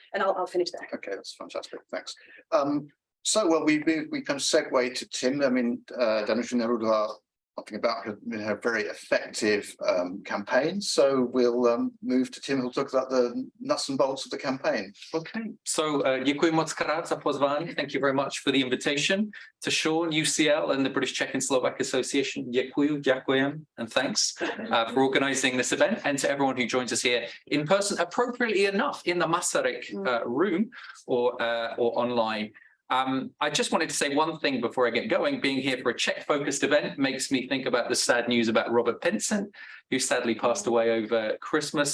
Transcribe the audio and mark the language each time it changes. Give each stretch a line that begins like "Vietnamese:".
English: And I'll finish there. Okay, that's fantastic. Thanks. So, well, we kind of segue to Tim. I mean, Danuše Nerudová, talking about her very effective campaign. So we'll move to Tim, who'll talk about the nuts and bolts of the campaign.
Czech: Okay, so děkuji moc krát za pozvání.
English: Thank you very much for the invitation. To Sean, UCL, and the British Czech and Slovak Association, děkujem, and thanks for organising this event, and to everyone who joins us here in person, appropriately enough, in the Masaryk room or online. I just wanted to say one thing before I get going. Being here for a Czech-focused event makes me think about the sad news about Robert Pinsent, who sadly passed away over Christmas.